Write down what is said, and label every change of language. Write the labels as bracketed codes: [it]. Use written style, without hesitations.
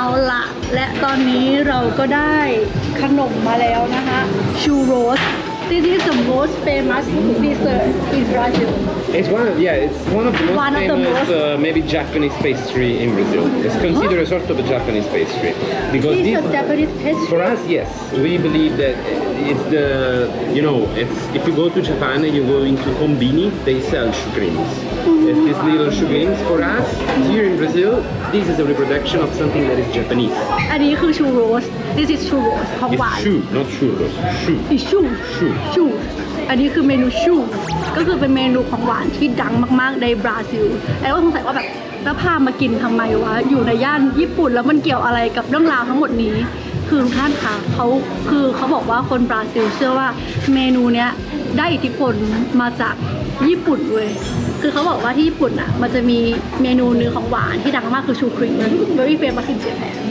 [th] ละและตอนนี้เราก็ได้ขนมมาแล้วนะคะชูโรส [en] This is the most famous dessert in Brazil. It's one of the most One of the famous most- maybe Japanese pastry in Brazil. It's considered a sort of a Japanese pastry because This is this a Japanese pastry. for us, yes, we believe that it's it's if you go to Japan and you go into Combini, they sell sugrims. It's these little sugrims. For us here in Brazil, this is a reproduction of something that is Japanese. [th] อันนี้คือชูโรส [en] This is [th] ชูโรสของห [en] It's [th] วาน [en] shu, not churros. Shu. [th] อีชู ชู อันนี้คือเมนูชูก็คือเป็นเมนูของหวานที่ดังมากๆในบราซิลไอ้ก็สงสัยว่าแบบแล้วพามากินทำไมวะอยู่ในย่านญี่ปุ่นแล้วมันเกี่ยวอะไรกับเรื่องราวทั้งหมดนี้คือทุกท่านคะเขาบอกว่าคนบราซิลเชื่อว่าเมนูเนี้ยได้อิทธิพลมาจากญี่ปุ่นเว้ยคือเขาบอกว่าที่ญี่ปุ่นอ่ะมันจะมีเมนูเนื้อของหวานที่ดังมากคือชูครีม [en] very famous in Japan